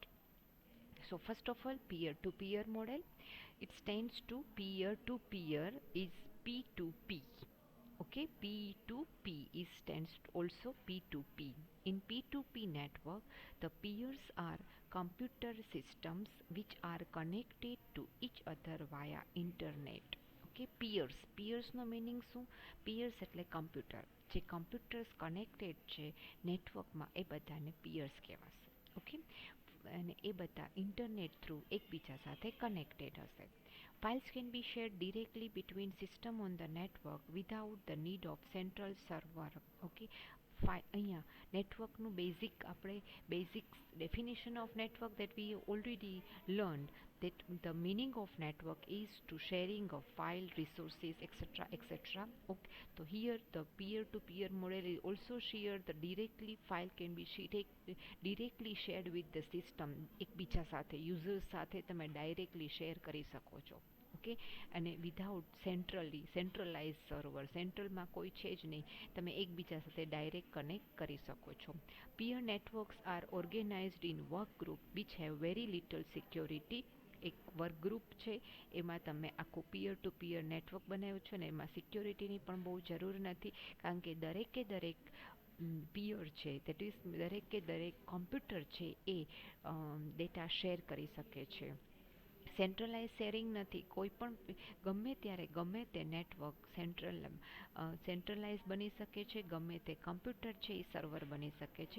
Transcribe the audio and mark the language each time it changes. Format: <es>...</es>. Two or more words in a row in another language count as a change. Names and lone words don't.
<en>So first of all, peer to peer model, it stands to peer to peer is P2p. Okay, P2p is stands also P2p. In P2p network, the peers are computer systems which are connected to each other via internet.</en> <gu>ઓકે, પિયર્સનો મિનિંગ શું? પિયર્સ એટલે કમ્પ્યુટર, જે કમ્પ્યુટર્સ કનેક્ટેડ છે નેટવર્કમાં એ બધાને પિયર્સ કહેવાશે. ઓકે, અને એ બધા ઇન્ટરનેટ થ્રુ એકબીજા સાથે કનેક્ટેડ હશે.</gu> <en>Files can be shared directly between system on the network without the need of central server. Okay,</en> <gu>અહીંયા નેટવર્કનું બેઝિક</gu> <en>definition of network that we already learned, that the meaning of network is to sharing of file resources etc etc. Okay, so here the peer to peer model is also shared, the directly file can be directly shared with the system.</en> <gu>એકબીજા સાથે યુઝર્સ સાથે તમે ડાયરેક્ટલી શેર કરી શકો છો. ઓકે, અને</gu> <en>without centralise server,</en> <gu>સેન્ટ્રલમાં કોઈ છે જ નહીં, તમે એકબીજા સાથે ડાયરેક્ટ કનેક્ટ કરી શકો છો.</gu> <en>Peer networks are organized in work group which have very little security.</en> <gu>એક</gu> <en>work group</en> <gu>છે, એમાં તમે આખું</gu> <en>peer to peer network</en> <gu>બનાવ્યું છે ને એમાં સિક્યોરિટીની પણ બહુ જરૂર નથી, કારણ કે દરેક પિયર છે,</gu> <en>that is</en> <gu>દરેક કોમ્પ્યુટર છે એ ડેટા શેર કરી શકે છે. સેન્ટ્રલાઇઝ શેરિંગ નથી, કોઈ પણ ગમે ત્યારે ગમે તે નેટવર્ક સેન્ટ્રલાઇઝ બની શકે છે, ગમે તે કમ્પ્યુટર છે એ સર્વર બની શકે છે.</gu>